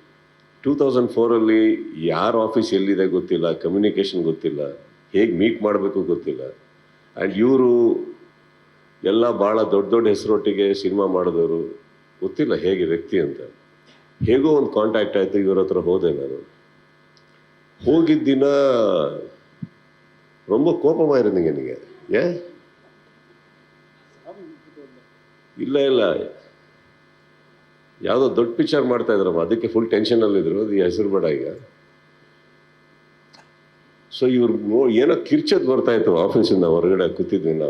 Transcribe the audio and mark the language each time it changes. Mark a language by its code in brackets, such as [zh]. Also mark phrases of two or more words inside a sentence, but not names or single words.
[kn] 2004ಅಲ್ಲಿ ಯಾರ ಆಫೀಸ್ ಎಲ್ಲಿದೆ ಗೊತ್ತಿಲ್ಲ, ಕಮ್ಯುನಿಕೇಷನ್ ಗೊತ್ತಿಲ್ಲ, ಹೇಗೆ ಮೀಟ್ ಮಾಡಬೇಕು ಗೊತ್ತಿಲ್ಲ. ಆ್ಯಂಡ್ ಇವರು ಎಲ್ಲ ಭಾಳ ದೊಡ್ಡ ಹೆಸರೊಟ್ಟಿಗೆ ಸಿನಿಮಾ ಮಾಡಿದವರು, ಗೊತ್ತಿಲ್ಲ ಹೇಗೆ ವ್ಯಕ್ತಿ ಅಂತ. ಹೇಗೋ ಒಂದು ಕಾಂಟ್ಯಾಕ್ಟ್ ಆಯಿತು, ಇವ್ರ ಹತ್ರ ಹೋದೆ ನಾನು. ಹೋಗಿದ್ದ ದಿನ [ta] ரொம்ப கோபமாயிருந்தீங்க நீங்கள். ஏன்? [kn] ಇಲ್ಲ ಯಾವುದೋ ದೊಡ್ಡ ಪಿಕ್ಚರ್ ಮಾಡ್ತಾ ಇದ್ರಮ್ಮ, ಅದಕ್ಕೆ ಫುಲ್ ಟೆನ್ಷನಲ್ಲಿದ್ರು. ಅದು ಹೆಸರು ಬೇಡ ಈಗ. ಸೊ ಇವ್ರು ಏನೋ ಕಿರ್ಚೋದು ಬರ್ತಾಯಿತ್ತು ಆಫೀಸಿಂದ. ಹೊರಗಡೆ ಕೂತಿದ್ವಿ ನಾವು.